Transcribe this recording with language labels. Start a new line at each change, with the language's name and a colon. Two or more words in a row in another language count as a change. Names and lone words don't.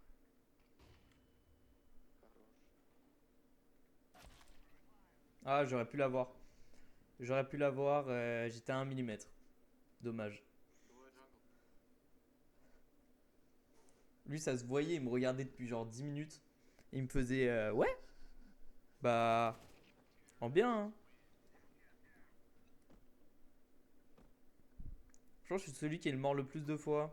Russian: Хорош.
French: Ah, j'aurais pu l'avoir. J'aurais pu l'avoir, j'étais à 1 mm. Dommage.
Russian: Двое джангл.
French: Lui, ça se voyait, il me regardait depuis genre 10 minutes. Et il me faisait ouais, bah, en bien, hein. Je pense que je suis celui qui est le mort le plus de fois.